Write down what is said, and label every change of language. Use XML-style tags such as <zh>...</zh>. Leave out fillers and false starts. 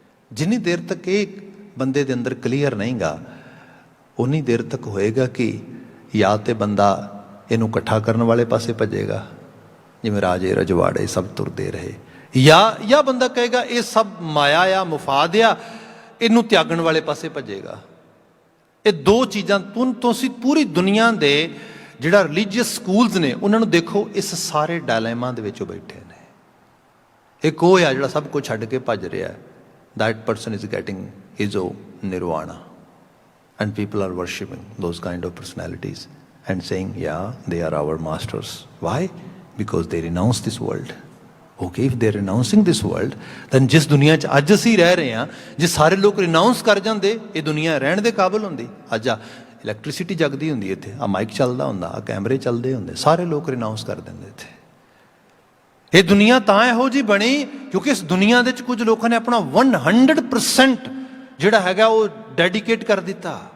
<pa>ਜਿੰਨੀ ਦੇਰ ਤੱਕ ਇਹ ਬੰਦੇ ਦੇ ਅੰਦਰ ਕਲੀਅਰ ਨਹੀਂਗਾ, ਉਨੀ ਦੇਰ ਤੱਕ ਹੋਏਗਾ ਕਿ ਜਾਂ ਤੇ ਬੰਦਾ ਇਹਨੂੰ ਇਕੱਠਾ ਕਰਨ ਵਾਲੇ ਪਾਸੇ ਭੱਜੇਗਾ, ਜਿਵੇਂ ਰਾਜੇ ਰਜਵਾੜੇ ਸਭ ਤੁਰਦੇ ਰਹੇ, ਜਾਂ ਬੰਦਾ ਕਹੇਗਾ ਇਹ ਸਭ ਮਾਇਆ ਆ, ਮੁਫਾਦ ਆ, ਇਹਨੂੰ ਤਿਆਗਣ ਵਾਲੇ ਪਾਸੇ ਭੱਜੇਗਾ। ਇਹ ਦੋ ਚੀਜ਼ਾਂ ਤੁਸੀਂ ਪੂਰੀ ਦੁਨੀਆ ਦੇ ਜਿਹੜਾ ਰਿਲੀਜੀਅਸ ਸਕੂਲਸ ਨੇ ਉਹਨਾਂ ਨੂੰ ਦੇਖੋ, ਇਸ ਸਾਰੇ ਡਾਇਲੇਮਾ ਦੇ ਵਿੱਚੋਂ ਬੈਠੇ ਨੇ। ਇੱਕ ਉਹ ਆ ਜਿਹੜਾ ਸਭ ਕੁਝ ਛੱਡ ਕੇ ਭੱਜ ਰਿਹਾ,</pa> <en>that person is getting his own nirvana, and people are worshipping those kind of personalities and saying, yeah, they are our masters. Why? Because they renounce this world. Okay, if they are renouncing this world, then</en> <pa>ਜਿਸ ਦੁਨੀਆ 'ਚ ਅੱਜ ਅਸੀਂ ਰਹਿ ਰਹੇ ਹਾਂ, ਜੇ ਸਾਰੇ ਲੋਕ ਰਿਨਾਊਂਸ ਕਰ ਜਾਂਦੇ, ਇਹ ਦੁਨੀਆ ਰਹਿਣ ਦੇ ਕਾਬਿਲ ਹੁੰਦੀ। ਅੱਜ ਆ ਇਲੈਕਟ੍ਰੀਸਿਟੀ ਜਗਦੀ ਹੁੰਦੀ ਇੱਥੇ, ਆ ਮਾਈਕ ਚੱਲਦਾ ਹੁੰਦਾ, ਆ ਕੈਮਰੇ ਚੱਲਦੇ ਹੁੰਦੇ, ਸਾਰੇ ਲੋਕ ਰਿਨਾਊਂਸ ਕਰ ਦਿੰਦੇ ਇੱਥੇ। ਇਹ ਦੁਨੀਆ ਤਾਂ ਇਹੋ ਜਿਹੀ ਬਣੀ ਕਿਉਂਕਿ ਇਸ ਦੁਨੀਆ ਦੇ ਵਿੱਚ ਕੁਝ ਲੋਕਾਂ ਨੇ ਆਪਣਾ 100% ਜਿਹੜਾ ਹੈਗਾ ਉਹ ਡੈਡੀਕੇਟ ਕਰ ਦਿੱਤਾ।</pa>